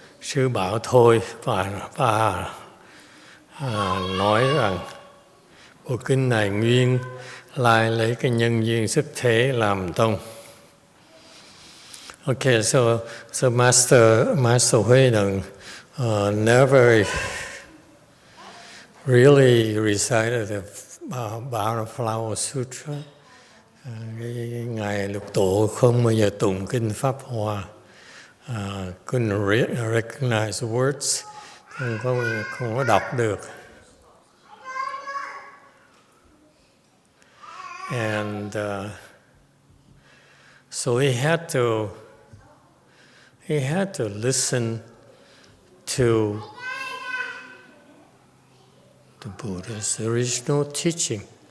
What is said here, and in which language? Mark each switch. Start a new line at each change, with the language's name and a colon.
Vietnamese: Sư bảo thôi và nói rằng bộ kinh này nguyên lai lấy cái nhân duyên xuất thế làm tông.
English: Okay, so Master Hui Neng never really recited the Flower Sutra.
Vietnamese: Ngài Lục Tổ không bao giờ tụng kinh Pháp Hoa.
English: Couldn't recognize words,
Vietnamese: không có đọc được.
English: And so he had to listen to the Buddha's original teaching.